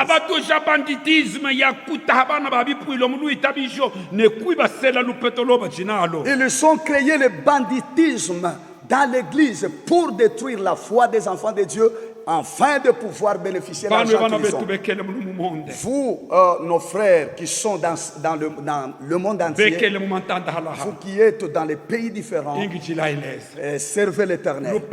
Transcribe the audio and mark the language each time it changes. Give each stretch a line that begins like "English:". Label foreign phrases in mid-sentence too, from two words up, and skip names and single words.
Luba-Katanga: Abatu ja banditisme ya kutabana babipuilo mulu itabijo ne kuiba sela lupetolo ba jinalo.
French: Ils ont créé le banditisme dans l'église pour détruire la foi des enfants de Dieu afin de pouvoir bénéficier de l'argent qu'ils ont. Vous, nos frères qui sont dans le monde entier, vous qui êtes dans les pays différents, servez l'Éternel.